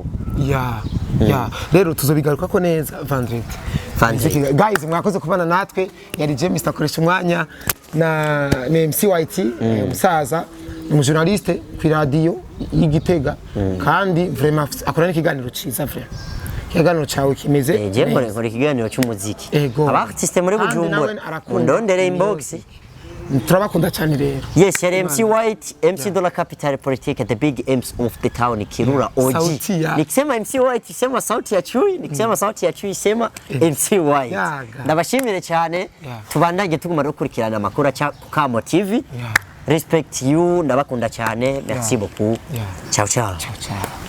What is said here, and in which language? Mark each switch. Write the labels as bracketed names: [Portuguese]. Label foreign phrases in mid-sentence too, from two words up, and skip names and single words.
[Rundi] ya rero tuzobigaruka ko neza vendredi guys mwakoze kubana natwe yari James akoresha umwanya na MC White umusaza umujournaliste ku radio y'Igitega kandi vraiment akora n'ikiganiro ciza vraiment ikiganiro cawe kimeze je nkora ikiganiro cy'umuziki aba artiste muri Bujumbura ndondere inbox turabakunda cyane rero yes yari MC White MC [French] de la capitale politique [English] the big MC of the town [Rundi] Kirura OG [Swahili] nikisema MC White sema sauti ya chui nikisema sauti ya chui sema MC White [Rundi] ndabashimire cyane tubandage tuguma rukurikirana amakuru cha Kamo TV [English] respect you [Rundi] ndabakunda cyane [French] merci beaucoup [Italian] ciao ciao